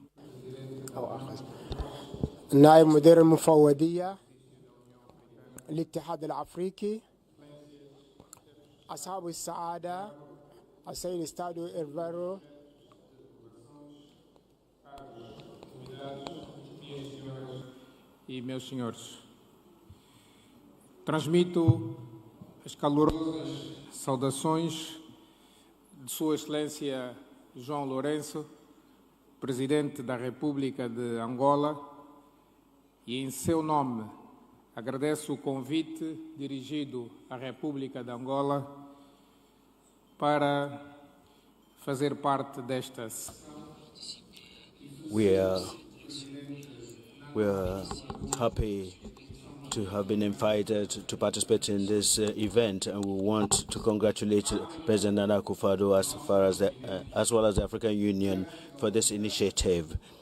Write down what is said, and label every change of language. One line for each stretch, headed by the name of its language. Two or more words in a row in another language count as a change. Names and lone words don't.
Arabic: نائب مدير المفوضية الاتحاد الأفريقي، أصحاب السعادة السيد استادو إرفارو،
Portuguese: e meus senhores, transmito as calorosas saudações de Sua Excelência João Lourenço, Presidente da República de Angola, e em seu nome agradeço o convite dirigido à República de Angola para fazer parte desta sessão.
English: We are happy to have been invited to participate in this event, and we want to congratulate President Nana Akufo-Addo as well as the African Union for this initiative.